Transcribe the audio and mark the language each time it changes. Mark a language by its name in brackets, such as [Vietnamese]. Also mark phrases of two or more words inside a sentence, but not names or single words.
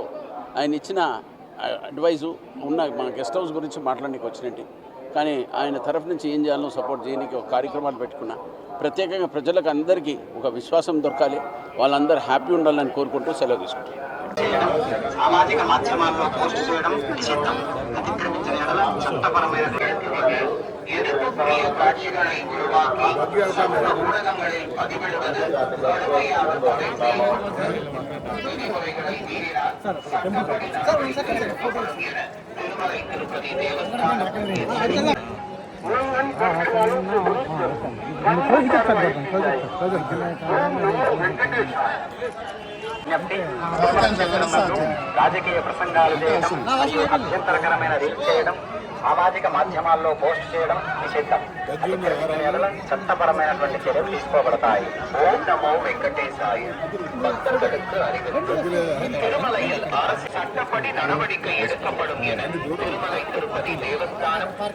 [Telugu] ఆయన ఇచ్చిన అడ్వైజు ఉన్న మన [English] guest house [Telugu] గురించి మాట్లాడడానికి వచ్చినట్టు, కానీ ఆయన తరఫు నుంచి ఏం చేయాలో సపోర్ట్ చేయడానికి ఒక కార్యక్రమాలు పెట్టుకున్నా. ప్రత్యేకంగా ప్రజలకు అందరికీ ఒక విశ్వాసం దొరకాలి, వాళ్ళందరూ హ్యాపీ ఉండాలని కోరుకుంటూ సెలవు తీసుకుంటారు. సామాజిక మాధ్యమాల్లో పోస్ట్ చేయడం నిషిద్ధం. అతిక్రమించిన చట్టపరమైన [Tamil] காட்சிகளை உருவாக்கி சமூக ஊடகங்களில் பதிவிடுவது கடுமையான விதிமுறைகளை மீறினார் சட்டப்படி நடவடிக்கை எடுக்கப்படும் என திருமலை திருப்பதி தேவஸ்தானம் [Telugu] రాజకీయ ప్రసంగాలు చేయడం మరియు అభ్యంతరకరమైన రీల్ చేయడం సామాజిక మాధ్యమాల్లో పోస్ట్ చేయడం నిషిద్ధం. చట్టపరమైనటువంటి చర్యలు తీసుకోబడతాయి. [Sanskrit] ఓం నమో వెంకటేశాయ. [Tamil] பக்தர்களுக்கு அறிவிப்பு. திருமலையில் அரசு சட்டப்படி நடவடிக்கை எடுக்கப்படும் என திருமலை திருப்பதி தேவஸ்தானம்